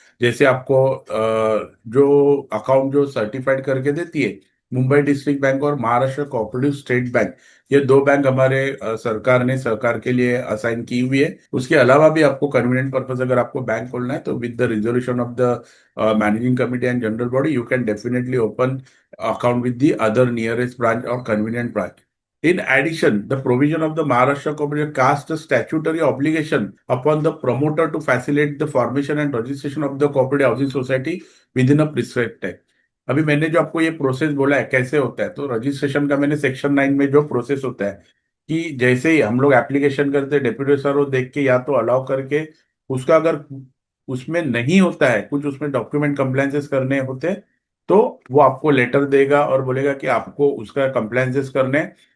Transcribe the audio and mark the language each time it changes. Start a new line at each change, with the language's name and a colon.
Hindi: जैसे आपको जो अकाउंट जो सर्टिफाइड करके देती है मुंबई डिस्ट्रिक्ट बैंक और महाराष्ट्र कोऑपरेटिव स्टेट बैंक, ये दो बैंक हमारे सरकार ने सरकार के लिए असाइन की हुई है। उसके अलावा भी आपको कन्वीनियंट पर्पज अगर आपको बैंक खोलना है तो
English: With the resolution of the managing committee and general body you can definitely open account with the other nearest branch or convenient branch. In addition, the provision of the Maharashtra Corporation casts a statutory obligation upon the promoter to facilitate the formation and registration of the cooperative housing society within a prescribed time.
Hindi: अभी मैंने जो आपको ये process बोला है कैसे होता है, तो रजिस्ट्रेशन का मैंने सेक्शन 9 में जो प्रोसेस होता है कि जैसे ही हम लोग एप्लीकेशन करते हैं डेप्यूटी सर वो देख के या तो अलाउ करके, उसका अगर उसमें नहीं होता है कुछ, उसमें डॉक्यूमेंट कंप्लायंसेस करने होते हैं, तो वो आपको लेटर देगा और बोलेगा कि आपको उसका कंप्लायंसेस करने हैं।